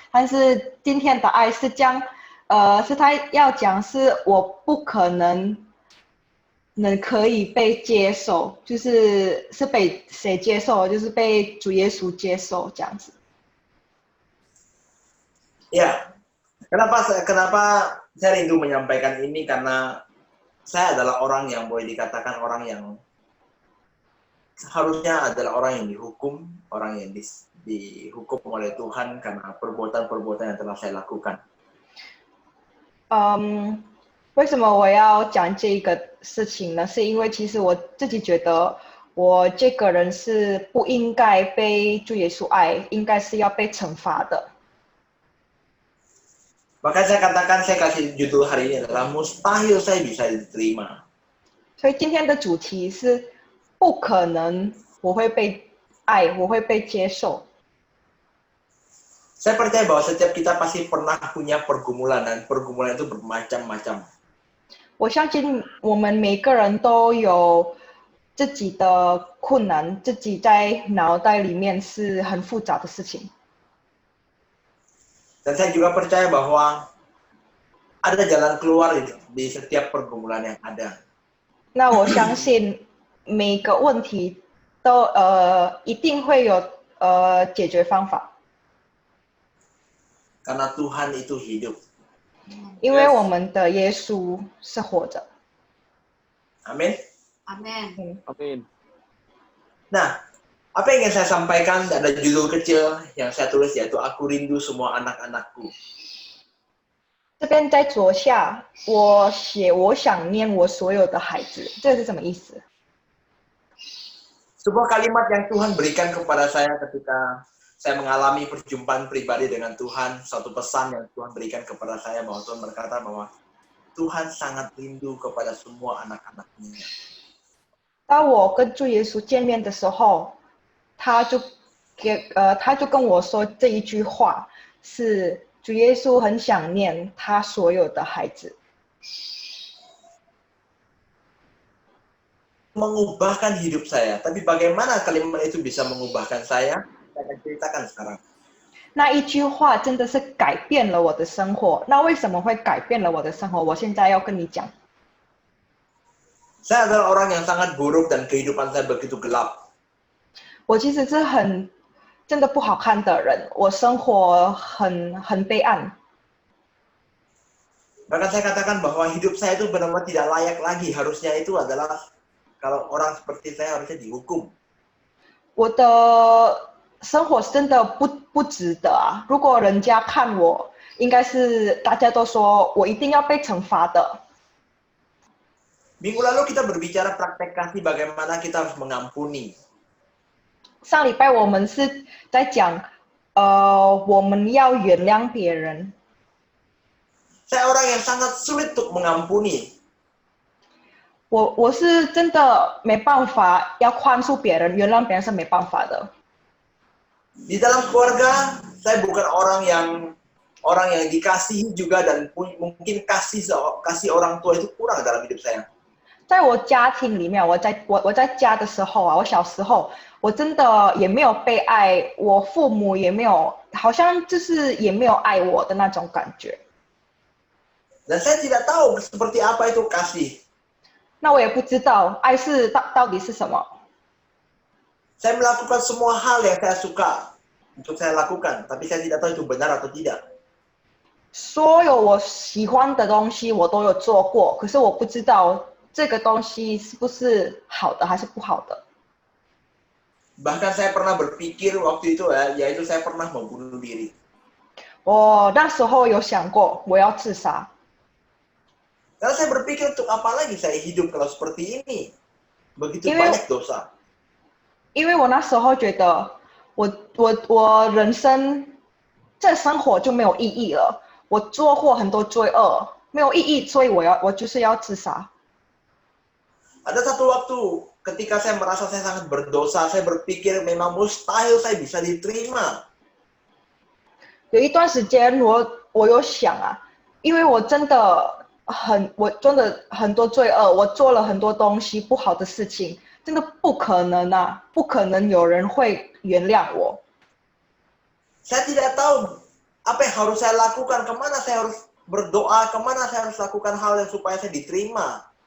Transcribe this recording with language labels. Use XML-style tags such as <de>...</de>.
<zh>但是今天的爱是是他要讲是我不可能可以被接受，是被谁接受？就是被主耶稣接受这样子。</zh> <id>Ya, kenapa saya rindu menyampaikan ini, karena saya adalah orang yang boleh dikatakan orang yang seharusnya adalah orang yang dihukum, orang yang dihukum oleh Tuhan karena perbuatan-perbuatan yang telah saya lakukan.</id> <zh>为什么我要讲这个事情呢？是因为其实我自己觉得我这个人是不应该被主耶稣爱，应该是要被惩罚的。</zh> <id>Maka saya katakan, saya kasih judul hari ini adalah Mustahil Saya Bisa Diterima.</id> <zh>所以今天的主题是不可能我会被爱，我会被接受。</zh> <id>Saya percaya bahwa setiap kita pasti pernah punya pergumulan, dan pergumulan itu bermacam-macam.</id> <zh>我相信我们每个人都有自己的困难，自己在脑袋里面是很复杂的事情。</zh> <id>Dan saya juga percaya bahwa ada jalan keluar di setiap pergumulan yang ada.</id> <zh>那我相信每个问题都一定会有解决方法，</zh> <id>Karena Tuhan itu hidup.</id> <zh>因为我们的耶稣是活着。</zh> <id>Amin. Amin. Amin. Nah, apa yang ingin saya sampaikan ada judul kecil yang saya tulis yaitu Aku Rindu Semua Anak-Anakku.</id> <zh>这边在左下，我写我想念我所有的孩子，这是什么意思？</zh> <id>Sebuah kalimat yang Tuhan berikan kepada saya ketika saya mengalami perjumpaan pribadi dengan Tuhan, satu pesan yang Tuhan berikan kepada saya bahwa Tuhan berkata bahwa Tuhan sangat rindu kepada semua anak-anaknya.</id> <zh>当我跟主耶稣见面的时候，他就跟我说这一句话，是主耶稣很想念他所有的孩子。</zh> <id>Mengubahkan hidup saya, tapi bagaimana kalimat itu bisa mengubahkan saya? Saya akan ceritakan sekarang.</id> <zh>那一句话真的是改变了我的生活。那为什么会改变了我的生活？我现在要跟你讲。</zh> <id>Saya adalah orang yang sangat buruk dan kehidupan saya begitu gelap.</id> <zh>我其实是真的不好看的人，我生活很悲暗。</zh> <id>Bahkan saya katakan bahwa hidup saya itu benar-benar tidak layak lagi. Harusnya itu adalah kalau orang seperti saya harusnya dihukum.</id> <zh>我的生活真的不值得啊！如果人家看我，应该是大家都说我一定要被惩罚的。</zh> <id>Minggu lalu kita berbicara praktek kasih bagaimana kita harus mengampuni.</id> <zh>上礼拜我们是在讲，我们要原谅别人。</zh> <id>Saya orang yang sangat sulit untuk mengampuni.</id> <zh>我是真的没办法要宽恕别人，原谅别人是没办法的。</zh> <id>Di dalam keluarga, saya bukan orang yang dikasihi juga dan mungkin kasih orang tua itu kurang dalam hidup saya.</id> <zh>在我家庭里面，我在家的时候啊，我小时候我真的也没有被爱，我父母也没有，好像就是也没有爱我的那种感觉。</zh> <id>Dan saya tidak tahu seperti apa itu kasih.</id> <zh>那我也不知道爱是到底是什么。</zh> <id>Saya melakukan semua hal yang saya suka untuk saya lakukan, tapi saya tidak tahu itu benar atau tidak.</id> <zh>所有我喜欢的东西我都有做过，可是我不知道这个东西是不是好的还是不好的。</zh> <id>Bahkan saya pernah berpikir waktu itu yaitu saya pernah membunuh diri.</id> <zh>我那时候有想过我要自杀，</zh> <id>Karena saya berpikir untuk apa lagi saya hidup kalau seperti ini? Begitu Ini- banyak dosa.</id> <zh>因为我那时候觉得我人生这生活就没有意义了，我做过很多罪恶，没有意义，所以我就是要自杀。</zh> <id>Ada satu waktu ketika saya merasa saya sangat berdosa, saya berpikir memang mustahil saya bisa diterima.</id> <zh>有一段时间我有想啊，因为我真的很多罪恶，我做了很多东西不好的事情，真的不可能啊，不可能有人会原谅我。</zh> <id>Saya tidak tahu apa yang harus saya lakukan, kemana saya harus berdoa, kemana saya harus lakukan hal yang supaya saya diterima.</id>